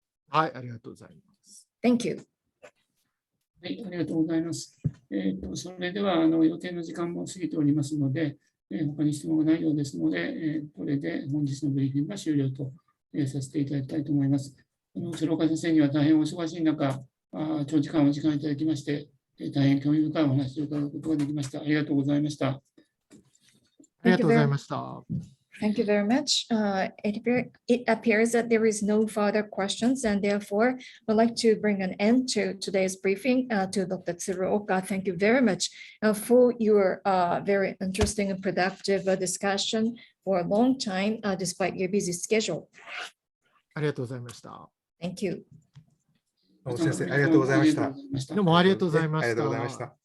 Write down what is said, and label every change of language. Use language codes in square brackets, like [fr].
[ja] はい、ありがとうございます。 [en] Thank you. [ja] はい、ありがとうございます。それでは予定の時間も過ぎておりますので、他に質問がないようですので、これで本日のブリーフィングが終了とさせていただきたいと思います。鶴岡先生には大変お忙しい中、長時間お時間いただきまして、大変興味深いお話を伺うことができました。ありがとうございました。ありがとうございました。 [en] Thank you very much. It appears that there is no further questions, and therefore we'd like to bring an end to today's briefing. To Dr. TSURUOKA, thank you very much for your very interesting and productive discussion for a long time, despite your busy schedule. [ja] ありがとうございました。 [en] Thank you. [ja] 先生、ありがとうございました。どうもありがとうございました。ありがとうございました。